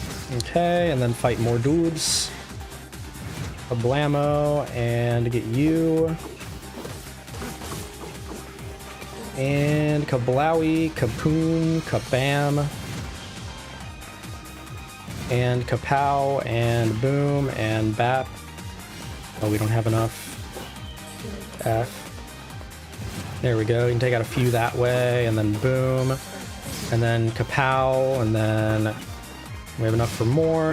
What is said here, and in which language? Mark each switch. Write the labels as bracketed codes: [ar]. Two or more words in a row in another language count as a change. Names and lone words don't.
[en] Okay, and then fight more dudes. Kablamo, and get you. And kablowie, kapoom, kabam. And kapow, and boom, and bap. Oh, we don't have enough. F. There we go. You can take out a few that way, and then boom. And then kapow, and then we have enough for more.